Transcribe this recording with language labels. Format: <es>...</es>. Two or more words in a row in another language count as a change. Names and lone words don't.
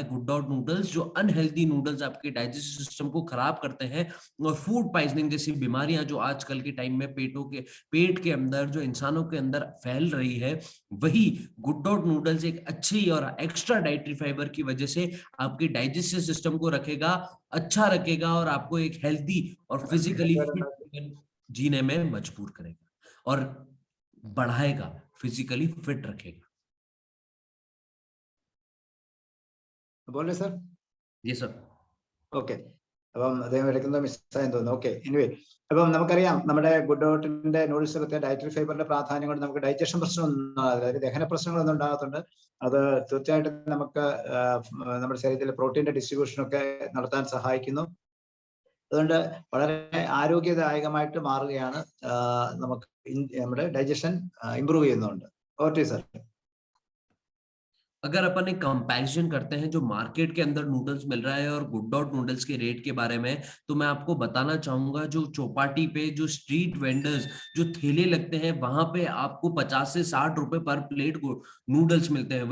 <hi>गुड डॉट नूडल्स, जो</hi> <en>unhealthy noodles</en> <hi>आपके</hi> <en>digestive system</en> <hi>को खराब करते हैं और</hi> <en>food poisoning</en> <hi>जैसी बीमारियां जो आजकल के टाइम में पेट के अंदर जो इंसानों के अंदर फैल रही है, वही गुड डॉट नूडल्स एक अच्छी और</hi> <en>extra dietary fiber</en> <hi>की वजह से आपके</hi> <en>digestive system</en> <hi>को रखेगा, अच्छा रखेगा और आपको एक हेल्दी और</hi> <en>physically fit</en> <hi>जीवन जीने में मजबूर करेगा और बढ़ाएगा,</hi> <en>physically fit</en> <hi>रखेगा। बोले सर? ये सब</hi> <ml>ഓക്കെ, അപ്പം അദ്ദേഹം എടുക്കുന്നത് മിസ്സായെന്ന് തോന്നുന്നു.</ml> <en>okay, anyway,</en> <ml>അപ്പം നമുക്കറിയാം നമ്മുടെ ഗുഡ് ഡോട്ടിന്റെ നൂഡിൽസ് പ്രത്യേക ഡയറ്ററി ഫൈബറിന്റെ പ്രാധാന്യം കൊണ്ട് നമുക്ക് ഡൈജഷൻ പ്രശ്നമൊന്നും, അതായത് ദഹന പ്രശ്നങ്ങളൊന്നും ഉണ്ടാകത്തുണ്ട്. അത് തീർച്ചയായിട്ടും നമുക്ക് നമ്മുടെ ശരീരത്തിലെ പ്രോട്ടീന്റെ ഡിസ്ട്രിബ്യൂഷൻ ഒക്കെ നടത്താൻ സഹായിക്കുന്നു. അതുകൊണ്ട് വളരെ ആരോഗ്യദായകമായിട്ട് മാറുകയാണ്. നമുക്ക് നമ്മുടെ</ml> <en>digestion improve</en> <ml>ചെയ്യുന്നുണ്ട്.</ml> <en>okay sir.</en> <hi>अगर अपन एक कंपैरिजन करते हैं जो मार्केट के अंदर नूडल्स मिल रहा है और गुड डॉट नूडल्स के रेट के बारे में, तो मैं आपको बताना चाहूंगा जो चौपाटी पे जो</hi> <en>street vendors</en> <hi>जो ठेले लगते हैं वहां पे आपको 50 से 60 रुपए</hi> <en>per plate</en> <hi>नूडल्स मिलते हैं।</hi>